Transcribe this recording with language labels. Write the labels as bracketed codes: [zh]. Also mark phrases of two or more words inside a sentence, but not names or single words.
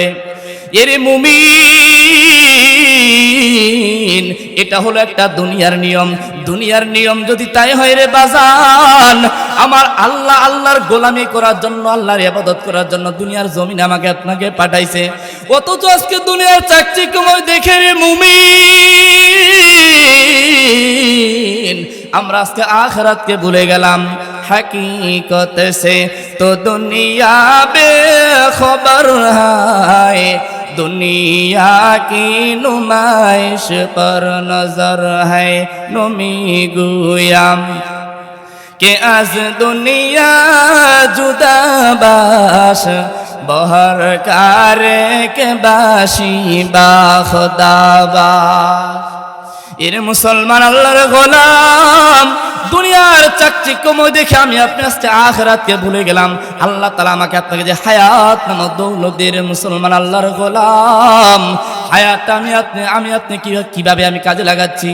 [bn] এরে মুমিন, এটা হলো একটা দুনিয়ার নিয়ম যদি তাই হয় রে বাজান, আমার আল্লাহর গোলামি করার জন্য, আল্লাহর ইবাদত করার জন্য দুনিয়ার জমিনে আমাকে আপনাকে পাঠাইছে। অথচ আজকে দুনিয়ার চাকচিক্যময় দেখে রে মুমিন আমরা আজকে আখিরাতকে ভুলে গেলাম। [ur] حقیقت سے تو دنیا بے خبر ہے، دنیا کی نمائش پر نظر ہے. [fa] نمی گویم که از دنیا جدا باش بهر کاری که باشی با خدا باش. [bn] এরে মুসলমান আল্লাহর গোলাম, দুনিয়ার চাকচিক্যময় দেখে আমি আপনি আজকে আখিরাতকে ভুলে গেলাম। আল্লাহ তাআলা আমাকে আপনাকে যে হায়াত নামক দৌলত দিয়ে, মুসলমান আল্লাহর গোলাম, হায়াতটা আমি আপনি কিভাবে আমি কাজে লাগাচ্ছি।